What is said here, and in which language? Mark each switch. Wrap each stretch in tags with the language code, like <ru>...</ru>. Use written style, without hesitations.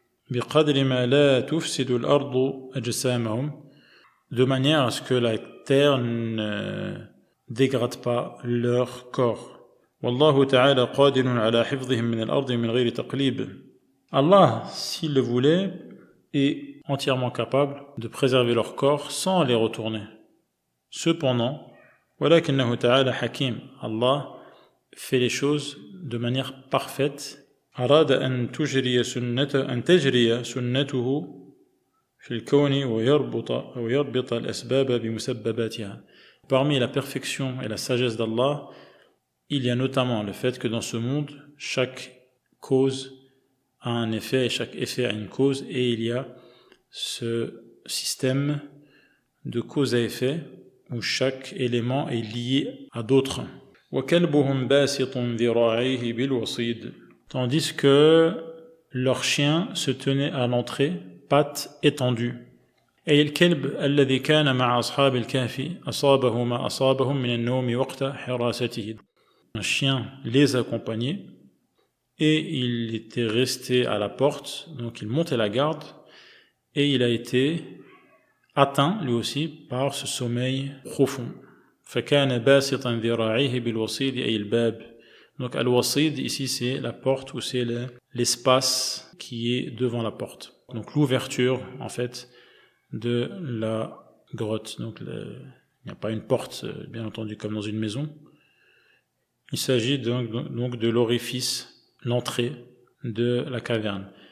<ar>بقدر ما لا تفسد الأرض أجسامهم,</ar> <fr>de manière à ce que la terre ne dégrade pas leur corps.</fr> <ar>والله تعالى قادر على حفظهم من الأرض من غير تقليب.</ar> <fr>Allah, s'il le voulait, est entièrement capable de préserver leur corps sans les retourner. Cependant,</fr> <ar>ولكنه تعالى حكيم,</ar> <fr>Allah fait les choses de manière parfaite.</fr> <ar>أراد أن تجري سنته في الكون ويربط الأسباب بمسبباتها.</ar> <fr>Parmi la perfection et la sagesse d'Allah, il y a notamment le fait que dans ce monde, chaque cause a un effet et chaque effet a une cause, et il y a ce système de cause à effet où chaque élément est lié à d'autres.</fr> <ar>وَكَلْبُهُمْ بَاسِطٌ ذِرَاعَيْهِ بِالْوَصِيدِ.</ar> <fr>Tandis que leur chien se tenait à l'entrée, pattes étendues.</fr> <ar>أي الكلب الذي كان مع أصحاب الكهف أصابه ما أصابهم من النوم وقت حراسته.</ar> <fr>Un chien les accompagnait et il était resté à la porte, donc il montait la garde et il a été atteint lui aussi par ce sommeil profond.</fr> <ar>فكان باسطا ذراعيه بالوصيد أي الباب.</ar> <fr>Donc al-wasid ici c'est la porte ou c'est l'espace qui est devant la porte. Donc l'ouverture en fait de la grotte. Donc il n'y a pas une porte bien entendu comme dans une maison. Il s'agit donc de l'orifice, l'entrée de la caverne.</fr>